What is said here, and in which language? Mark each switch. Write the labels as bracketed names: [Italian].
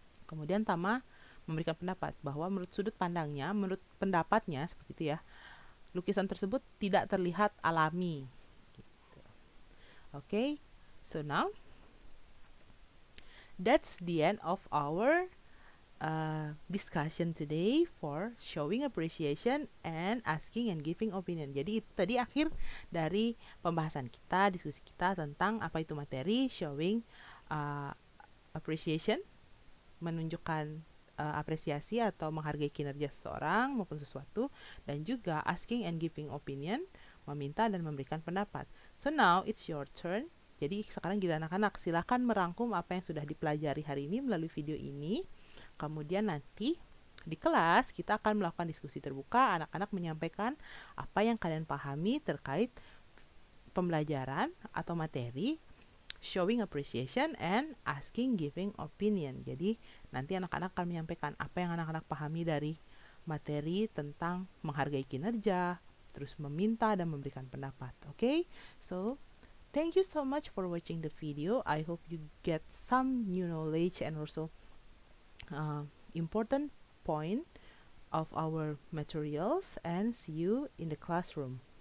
[Indonesian] Kemudian Tama memberikan pendapat bahwa menurut sudut pandangnya, menurut pendapatnya seperti itu ya, lukisan tersebut tidak terlihat alami. Gitu. [English] Okay, so now that's the end of our discussion today for showing appreciation and asking and giving opinion. [Indonesian] Jadi itu tadi akhir dari pembahasan kita, diskusi kita tentang apa itu materi, showing appreciation, menunjukkan apresiasi atau menghargai kinerja seseorang maupun sesuatu, dan juga asking and giving opinion, meminta dan memberikan pendapat. [English] So now it's your turn. [Indonesian] Jadi sekarang gila anak-anak, silakan merangkum apa yang sudah dipelajari hari ini melalui video ini. Kemudian nanti di kelas kita akan melakukan diskusi terbuka, anak-anak menyampaikan apa yang kalian pahami terkait pembelajaran atau materi showing appreciation and asking giving opinion. Jadi nanti anak-anak akan menyampaikan apa yang anak-anak pahami dari materi tentang menghargai kinerja, terus meminta dan memberikan pendapat. [English] Okay? So thank you so much for watching the video. I hope you get some new knowledge and also important point of our materials, and see you in the classroom.